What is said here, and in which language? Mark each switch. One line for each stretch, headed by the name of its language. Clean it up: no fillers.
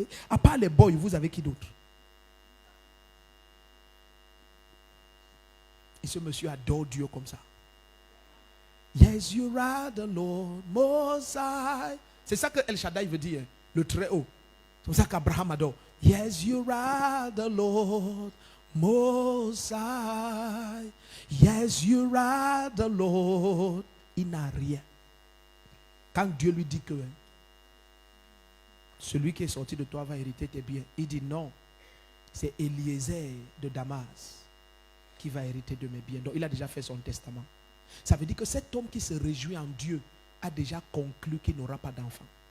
French: À part les boys, vous avez qui d'autre? Et ce monsieur adore Dieu comme ça.
English: Yes, you are the Lord Most High.
French: C'est ça que El Shaddai veut dire, le très haut. C'est comme ça qu'Abraham adore.
English: Yes, you are the Lord Most High. Yes, you are the Lord.
French: Il n'a rien. Quand Dieu lui dit que celui qui est sorti de toi va hériter tes biens, il dit non, c'est Eliezer de Damas qui va hériter de mes biens. Donc il a déjà fait son testament. Ça veut dire que cet homme qui se réjouit en Dieu a déjà conclu qu'il n'aura pas d'enfant.